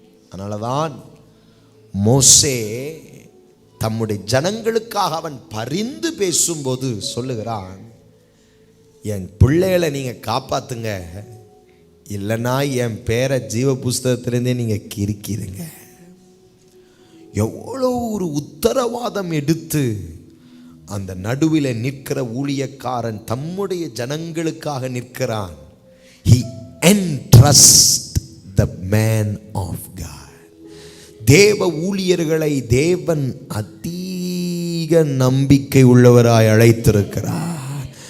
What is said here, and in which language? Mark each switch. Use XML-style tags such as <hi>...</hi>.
<ta>அதனாலதான் மோசே தம்முடைய ஜனங்களுக்காக அவன் பரிந்து பேசும்போது சொல்லுகிறான், என் பிள்ளைகளை நீங்க காப்பாத்துங்க, இல்லைன்னா என் பேரை ஜீவ புஸ்தகத்திலேருந்தே நீங்க கிறுக்கிடுங்க. எவ்வளோ ஒரு உத்தரவாதம் எடுத்து அந்த நடுவில் நிற்கிற ஊழியக்காரன் தம்முடைய ஜனங்களுக்காக நிற்கிறான்.</ta> <en>He entrust the man of God.</en> <ta>தேவ ஊழியர்களை தேவன் அதிக நம்பிக்கை உள்ளவராய் அழைத்திருக்கிறார்.</ta>